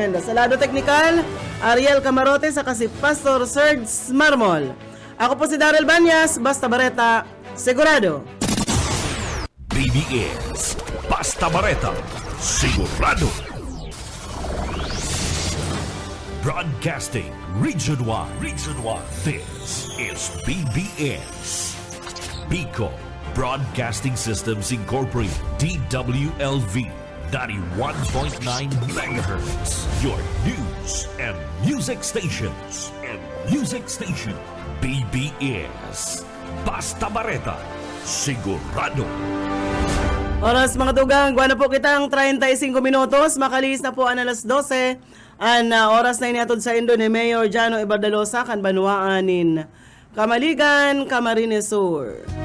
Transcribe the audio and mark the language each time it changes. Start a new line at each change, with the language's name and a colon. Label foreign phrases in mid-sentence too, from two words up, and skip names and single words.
Bikol: Sa lado teknikal, Ariel Camarote sa kasi Pastor Serge Marmol. Ako po si Daryl Banyas, basta bareta, sigurado. BBS Basta Bareta, sigurado.
English: Broadcasting Region 1. This is BBS. Bico Broadcasting Systems Incorporated. DWLV 91.9 MHz. Your news and music stations.
Bikol: BBS Basta Bareta, sigurado. Oras mga tugang, guwana po kitang 35 minutos, makalis na po ang alas 12. Oras na iniatod sa Indo ni Mayor Jano Ibardalosa kan Banuaanin Kamaligan, Camarines Sur.